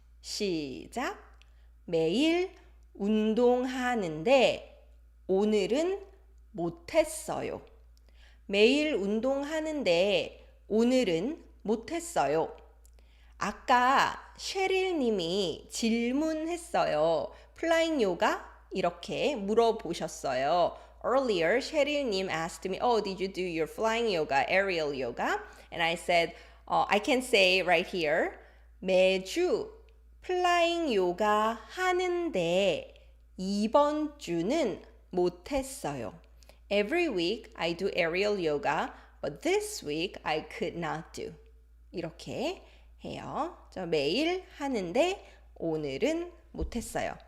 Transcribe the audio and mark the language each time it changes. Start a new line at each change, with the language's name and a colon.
Korean: 시작. 매일 운동하는데 오늘은 못했어요. 매일 운동하는데 오늘은 못했어요. 아까 셰릴님이 질문했어요. 플라잉 요가? 이렇게 물어보셨어요.
English: Earlier, 셰릴님 asked me, oh, did you do your flying yoga, aerial yoga? And I said, I can say right here,
Korean: 매주 플라잉 요가 하는데 이번 주는 못했어요.
English: Every week I do aerial yoga, but this week I could not do.
Korean: 이렇게 해요. 매일 하는데 오늘은 못했어요.